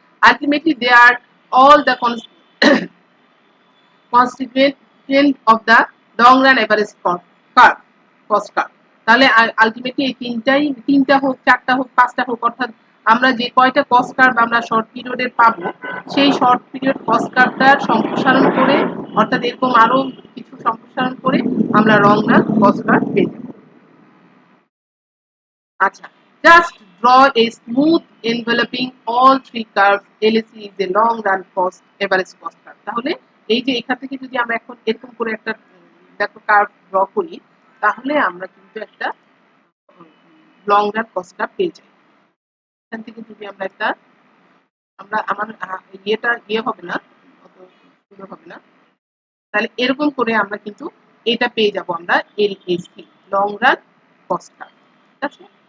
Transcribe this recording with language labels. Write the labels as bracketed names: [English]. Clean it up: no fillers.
[English] Ultimately they are all the constituent of the long run average cost curve। [Bangla] তাহলে ultimately এই তিনটা হোক, চারটা হোক, পাঁচটা হোক, অর্থাৎ আমরা যে কয়টা কস্ট কার্ভ আমরা শর্ট পিরিয়ডের পাবো, সেই শর্ট পিরিয়ড কস্ট কার্ভটার সম্প্রসারণ করে, অর্থাৎ এরকম আরো কিছু সম্প্রসারণ করে আমরা লং রান কস্ট কার্ভ পেয়ে যাবো। [English] আচ্ছা, just draw a smooth enveloping all three curves, LAC is a long run cost average cost curve। [Bangla] তাহলে এই যে এখান থেকে যদি আমরা এখন এরকম করে একটা দেখো কার্ভ ড্র করি, তাহলে আমরা কিন্তু একটা লং রান কস্ট কার্ভ পেয়ে যাই। এখান থেকে যদি আমরা একটা, আমার ইয়ে হবে না, অত সুন্দর হবে না, তাহলে এরকম করে আমরা কিন্তু এটা পেয়ে যাব আমরা, LAC, long run cost curve. ঠিক আছে?